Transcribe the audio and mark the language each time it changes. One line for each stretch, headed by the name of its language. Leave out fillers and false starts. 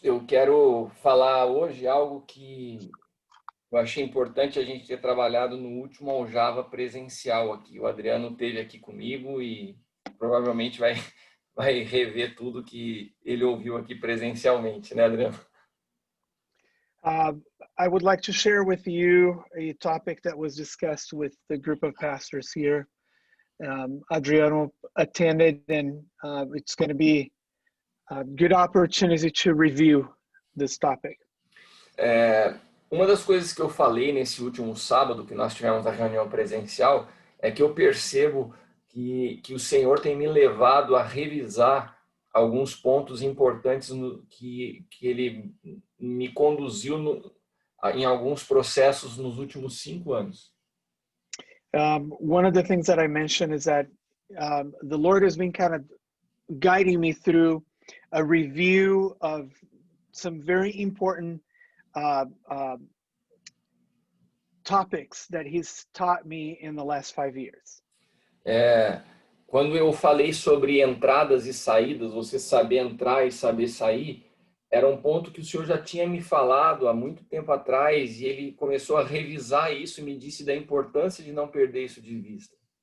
Portuguese: Eu quero falar hoje algo que eu achei importante a gente ter trabalhado no último Aljava presencial aqui. O Adriano esteve aqui comigo e provavelmente vai rever tudo que ele ouviu aqui presencialmente, né, Adriano?
English: I would like to share with you a topic that was discussed with the group of pastors here. Adriano attended, and it's going to be a good opportunity to review this topic.
Portuguese: Uma das coisas que eu falei nesse último sábado, que nós tivemos a reunião presencial, é que eu percebo que o Senhor tem me levado a revisar alguns pontos importantes que Ele me conduziu em alguns processos nos últimos 5 anos.
English: One of the things that I mentioned is that the Lord has been kind of guiding me through a review of some very important topics that He's taught me in the last 5 years.
Portuguese: Quando eu falei sobre entradas e saídas, você saber entrar e saber sair, era um ponto que o Senhor já tinha me falado há muito tempo atrás, e Ele começou a revisar isso e me disse da importância de não perder isso de vista.